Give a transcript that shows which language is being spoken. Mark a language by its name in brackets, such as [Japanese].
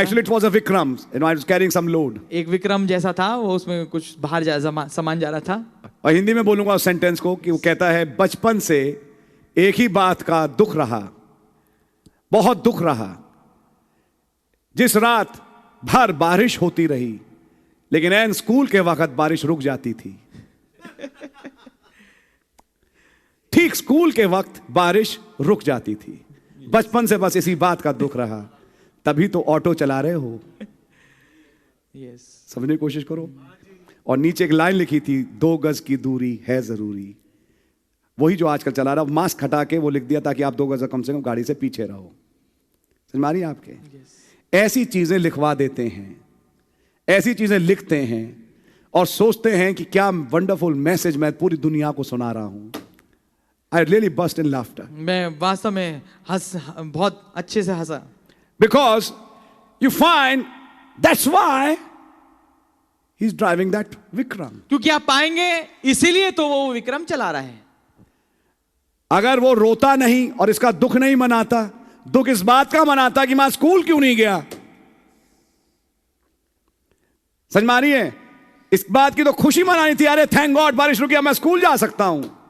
[English] Actually, it was a Vikram. You know, I was carrying some load. [Hindi] एक विक्रम जैसा था, वो उसमें कुछ बाहर सामान जा रहा था। और हिंदी में बोलूंगा उस सेंटेंस को कि वो कहता है, बचपन से एक ही बात का दुख रहा, बहुत दुख रहा, जिस रात भर बारिश होती रही लेकिन एन स्कूल के वक्त बारिश रुक जाती थी। ठीक स्कूल के वक्त बारिश रुक जाती थी। बचपन से बस इसी बात का दुख रहा, तभी तो ऑटो चला रहे हो। समझने की कोशिश करो। और नीचे एक लाइन लिखी थी, 2 गज की दूरी है जरूरी। वही जो आजकल चला रहा, मास्क हटा के वो लिख दिया ताकि आप 2 गज कम से कम गाड़ी से पीछे रहो। समझ में आ रही है आपके? ऐसी चीजें लिखवा देते हैं, ऐसी चीजें लिखते हैं और सोचते हैं कि क्या वंडरफुल मैसेज मैं पूरी दुनिया को सुना रहा हूं। [English] I really burst in laughter. [Hindi] मैं वास्तव में बहुत अच्छे से हंसा। [English] Because you find that's why he's driving that Vikram. [Hindi] क्योंकि आप पाएंगे इसीलिए तो वो विक्रम चला रहा है। अगर वो रोता नहीं और इसका दुख नहीं मनाता, दुख इस बात का मनाता कि मैं स्कूल क्यों नहीं गया। समझ में आ रही है? इस बात की तो खुशी मनानी थी, अरे थैंक गॉड बारिश रुकी, मैं स्कूल जा सकता हूं।